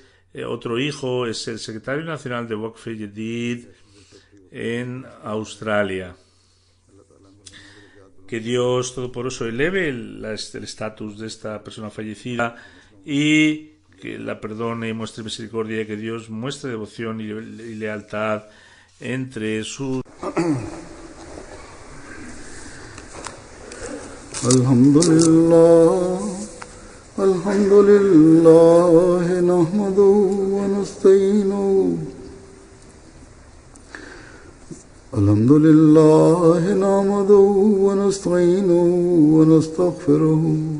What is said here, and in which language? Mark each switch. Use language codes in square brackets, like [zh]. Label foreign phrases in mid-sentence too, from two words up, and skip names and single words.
[es] Otro hijo es el secretario nacional de Waqf Jadid en Australia. Que Dios Todopoderoso eleve el estatus de esta persona fallecida y que la perdone y muestre misericordia, que Dios muestre devoción y lealtad entre sus... [ar] الحمد لله، نحمده ونستعينه. الحمد لله، نحمده ونستعينه ونستغفره.